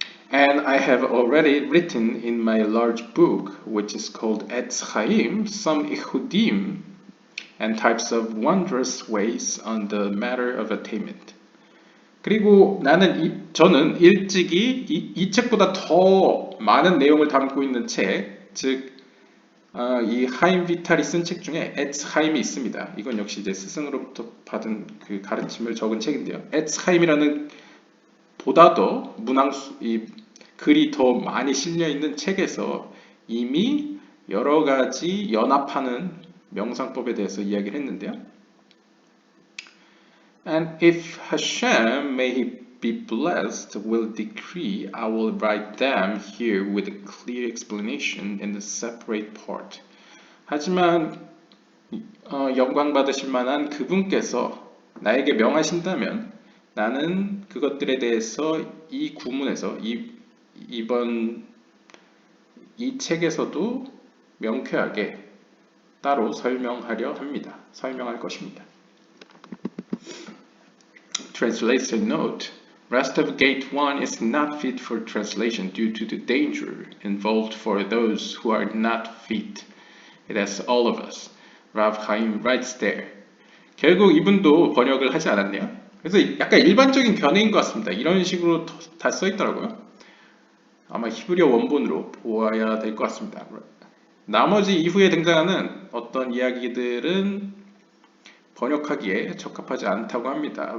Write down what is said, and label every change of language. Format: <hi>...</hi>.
<en>And I have already written in my large book, which is called Etz Chaim, some ichudim and types of wondrous ways on the matter of attainment.</en> <ko>그리고 저는 일찍이 이 책보다 더 많은 내용을 담고 있는 책, 즉 이 하임 비탈이 쓴 책 중에 에츠 하임이 있습니다. 이건 역시 이제 스승으로부터 받은 그 가르침을 적은 책인데요. 에츠 하임이라는 보다 더 이 글이 더 많이 실려 있는 책에서 이미 여러 가지 연합하는 명상법에 대해서 이야기를 했는데요.</ko> <en>And if Hashem, may he be blessed, will decree, I will write them here with a clear explanation in the separate part.</en> <ko>하지만 영광 받으실 만한 그분께서 나에게 명하신다면 나는 그것들에 대해서 이 구문에서 이번 이 책에서도 명쾌하게 따로 설명할 것입니다.</ko> <en>Translation note. Rest of Gate 1 is not fit for translation due to the danger involved for those who are not fit. It has all of us. Rav Chaim writes there.</en> <ko>결국 이분도 번역을 하지 않았네요. 그래서 약간 일반적인 견해인 것 같습니다. 이런 식으로 다 써있더라고요. 아마 히브리어 원본으로 보아야 될 것 같습니다. 나머지 이후에 등장하는 어떤 이야기들은 번역하기에 적합하지 않다고 합니다.</ko>